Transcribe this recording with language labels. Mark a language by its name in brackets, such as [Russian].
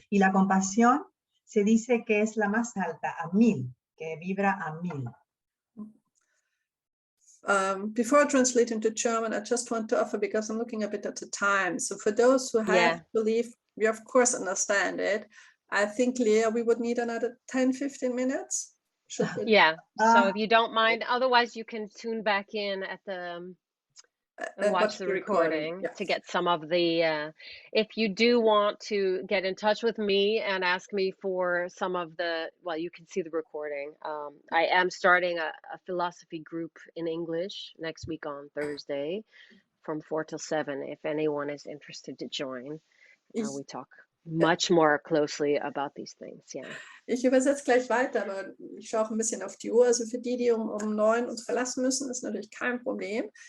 [Spanish] Y la compasión se dice que es la más alta, a 1000, que vibra a 1000. [English] Before I translate into German, I just want to offer, because I'm looking a bit at the time. So for those who have belief, we of course understand it. I think, Léah, we would need another 10-15 minutes. Yeah, so if you don't mind, otherwise you can tune back in at the and watch the recording yes. to get some of the if you do want to get in touch with me and ask me for some of the, well, you can see the recording. I am starting a philosophy group in English next week on Thursday from 4 till 7 if anyone is interested to join. We talk much more closely about these things. Yeah. [German] Ich übersetze gleich weiter, aber ich schaue auch ein bisschen auf die Uhr. Also für die, die um 9 uns verlassen müssen, ist natürlich kein Problem.